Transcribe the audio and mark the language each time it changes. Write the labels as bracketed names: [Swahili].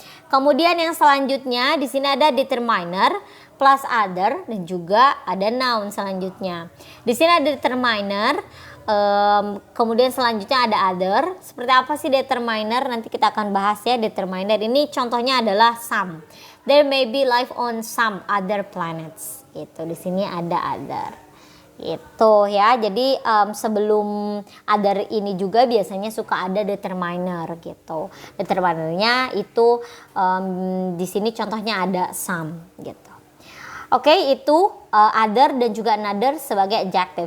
[Indonesian] Kemudian yang selanjutnya di sini ada determiner plus other dan juga ada noun selanjutnya. Di sini ada determiner. Kemudian selanjutnya ada other. Seperti apa sih determiner? Nanti kita akan bahas ya determiner. Ini contohnya adalah some. [English] There may be life on some other planets. [Indonesian] Gitu. Di sini ada other. Itu ya. Jadi sebelum other ini juga biasanya suka ada determiner gitu. Determinernya itu di sini contohnya ada some gitu. Oke, itu other dan juga another sebagai adjective.